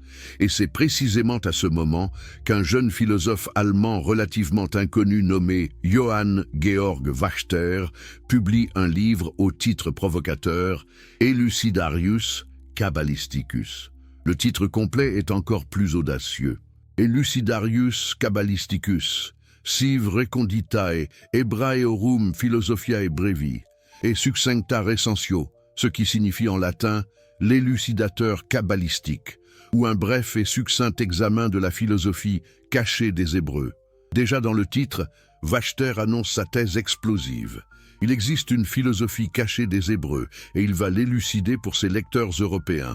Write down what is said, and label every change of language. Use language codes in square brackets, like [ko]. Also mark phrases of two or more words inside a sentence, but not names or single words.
[fr] Et c'est précisément à ce moment qu'un jeune philosophe allemand relativement inconnu nommé Johann Georg Wachter publie un livre au titre provocateur « Elucidarius Cabalisticus ». Le titre complet est encore plus audacieux. [la] « Elucidarius Cabalisticus, sive reconditae Hebraeorum philosophiae brevi » et succincta recensio, [fr] ce qui signifie en latin « l'élucidateur kabbalistique » ou un bref et succinct examen de la philosophie cachée des Hébreux. Déjà dans le titre, Wachter annonce sa thèse explosive. Il existe une philosophie cachée des Hébreux et il va l'élucider pour ses lecteurs européens.